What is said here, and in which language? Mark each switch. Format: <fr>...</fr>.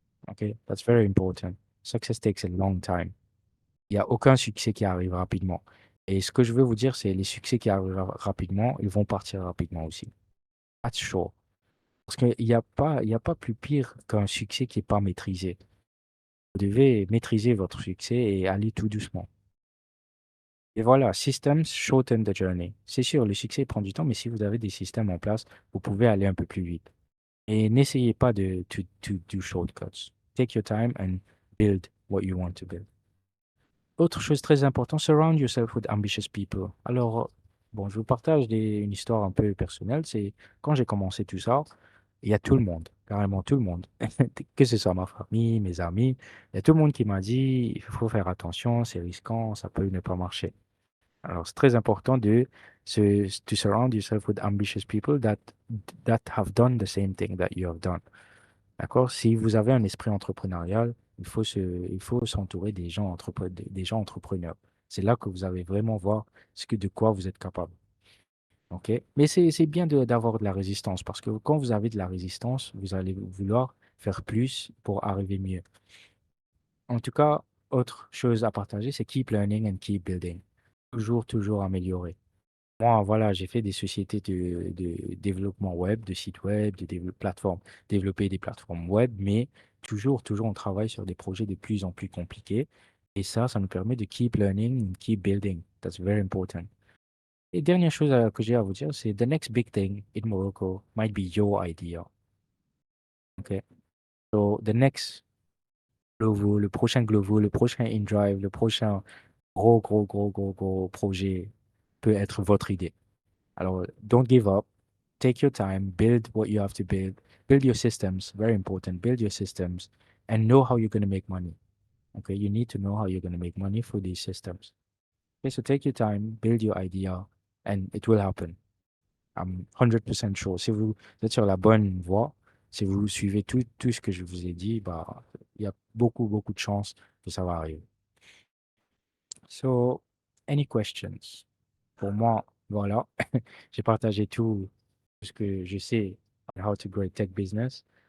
<en>Okay, that's very important. Success takes a long time.</en> <fr>Il n'y a aucun succès qui arrive rapidement. Et ce que je veux vous dire, c'est les succès qui arrivent rapidement, ils vont partir rapidement aussi.</fr> <en>That's sure.</en> <fr>Parce qu'il y a pas plus pire qu'un succès qui n'est pas maîtrisé. Vous devez maîtriser votre succès et aller tout doucement. Et voilà,</fr> <en>systems shorten the journey.</en> <fr>C'est sûr, le succès prend du temps, mais si vous avez des systèmes en place, vous pouvez aller un peu plus vite. Et n'essayez pas</fr> <en>to do shortcuts. Take your time and build what you want to build.</en> <fr>Autre chose très importante,</fr> <en>surround yourself with ambitious people.</en> <fr>Alors, bon, je vous partage une histoire un peu personnelle. C'est quand j'ai commencé tout ça, il y a tout le monde, carrément tout le monde, que ce soit ma famille, mes amis, il y a tout le monde qui m'a dit, il faut faire attention, c'est risquant, ça peut ne pas marcher. Alors, c'est très important</fr> <en>to surround yourself with ambitious people that have done the same thing that you have done.</en> <fr>D'accord? Si vous avez un esprit entrepreneurial, il faut s'entourer des gens entrepreneurs. C'est là que vous allez vraiment voir de quoi vous êtes capable. OK? Mais c'est bien d'avoir de la résistance parce que quand vous avez de la résistance, vous allez vouloir faire plus pour arriver mieux. En tout cas, autre chose à partager, c'est</fr> <en>keep learning and keep building.</en> <fr>Toujours, toujours améliorer. Moi, voilà, j'ai fait des sociétés de développement web, de sites web, de plateformes, développer des plateformes web, mais toujours, toujours, on travaille sur des projets de plus en plus compliqués. Et ça nous permet de</fr> <en>keep learning and keep building. That's very important.</en> <fr>Et dernière chose que j'ai à vous dire, c'est</fr> <en>the next big thing in Morocco might be your idea.</en> <fr>Okay?</fr> <en>So the next Glovo,</en> <fr>le prochain Glovo, le prochain InDrive, le prochain gros, gros, gros, gros, gros projet peut être votre idée.</fr> <en>Alors, don't give up. Take your time. Build what you have to build. Build your systems. Very important. Build your systems and know how you're going to make money. Okay, you need to know how you're going to make money for these systems. Okay, so take your time, build your idea, and it will happen. I'm 100% sure.</en> <fr>Si vous êtes sur la bonne voie, si vous suivez tout ce que je vous ai dit, bah, il y a beaucoup, beaucoup de chances que ça va arriver.</fr> <en>So, any questions?</en> <fr>Pour moi, voilà, j'ai partagé tout ce que je sais</fr> <en>on how to grow a tech business.</en>